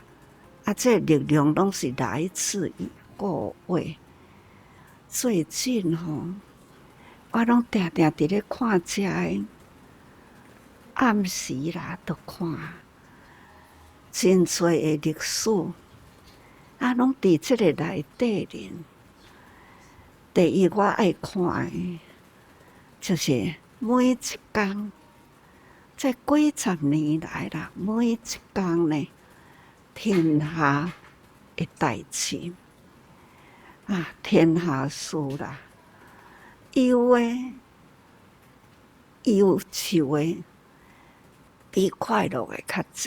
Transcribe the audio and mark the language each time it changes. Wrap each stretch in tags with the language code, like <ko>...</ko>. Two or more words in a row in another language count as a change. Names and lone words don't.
<nan>啊，这力量拢是来自于各位。最近吼，我拢定定伫咧看遮个暗时啦，都看真侪的历史，啊，拢伫即个内底咧。第一，我爱看的，就是每一工，这几十年来啦，每一工呢，天下的代志。啊，天下事啦，有诶，忧愁诶，比快乐诶较济。</nan>